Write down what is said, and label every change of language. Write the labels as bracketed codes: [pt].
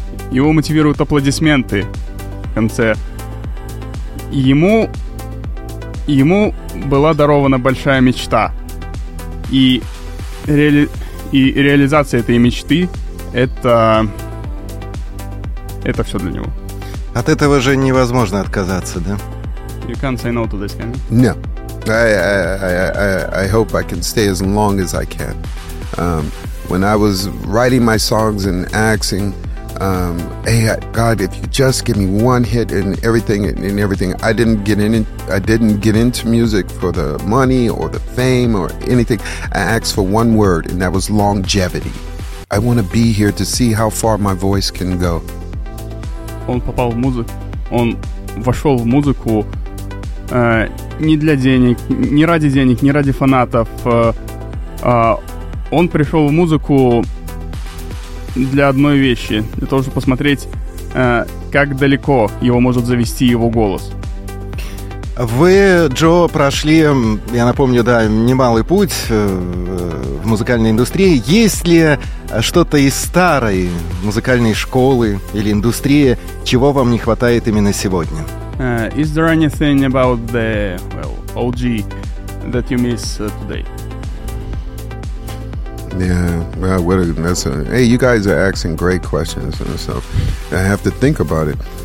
[ru] Его мотивируют аплодисменты в конце. Ему была дарована большая мечта. И реализация этой мечты — это все для него. От этого же невозможно отказаться, да? [en] You can't say no to this, can you? No. I hope I can stay as long as I can. When I was writing my songs and asking, hey, God, if you just give me one hit and everything, I didn't get into music for the money or the fame or anything. I asked for one word, and that was longevity. I want to be here to see how far my voice can go. [ru] Он попал в музыку, он вошел в музыку не для денег, не ради денег, не ради фанатов. Он пришел в музыку для одной вещи, для того, чтобы посмотреть, как далеко его может завести его голос. Вы, Джо, прошли, я напомню, да, немалый путь в музыкальной индустрии. Есть ли что-то из старой музыкальной школы или индустрии, чего вам не хватает именно сегодня? [en] Is there anything about the, well, OG that you miss today? Yeah, well, hey, you guys are asking great questions, so I have to think about it.